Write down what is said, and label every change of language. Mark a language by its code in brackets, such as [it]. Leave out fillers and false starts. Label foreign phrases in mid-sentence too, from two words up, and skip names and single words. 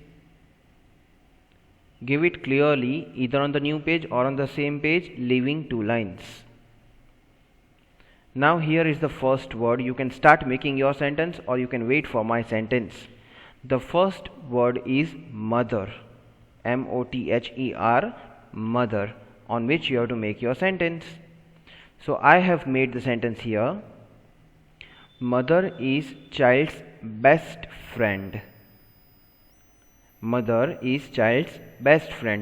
[en] Give it clearly either on the new page or on the same page, leaving 2 lines. Now here is the first word. You can start making your sentence or you can wait for my sentence. The first word is mother. M-O-T-H-E-R, mother, on which you have to make your sentence. So I have made the sentence here. Mother is child's best friend. Mother is child's best friend.